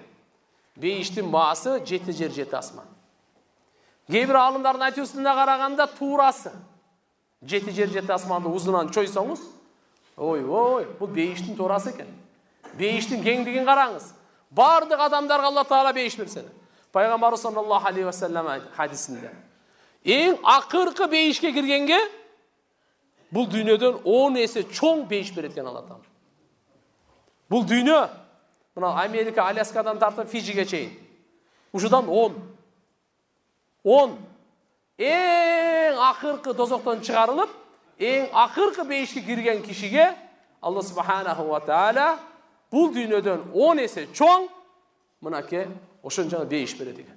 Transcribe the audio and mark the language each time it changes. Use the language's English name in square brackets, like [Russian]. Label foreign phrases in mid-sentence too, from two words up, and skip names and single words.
[Kyrgyz] Бейиштин баасы 7 жер, 7 асман. Кээ-бир аалымдардын айтуусуна караганда туурасы 7 жер, 7 асманды узунан чойсоңуз, ой, бул бейиштин туурасы экен. Бейиштин кеңдигин караңыз. Бардык адамдарга Алла Таала бейиш берсе. Пайгамбар [Arabic] صلى الله عليه وسلم [Kyrgyz] хадисинде эң акыркы бейишке киргенге бул дүйнөдөн 10 эсе чоң бейиш берет экен Алла Таала. Бул дүйнө мына Америка, Аляскадан тартып Фиджиге чейин. Ушудан 10 эң акыркы дозоктон чыгарылып, эң акыркы бейишке кирген кишиге [Arabic] الله سبحانه وتعالى [Kyrgyz] бул дүйнөдөн 10 эсе чоң мынаке ошончо бейиш берет экен.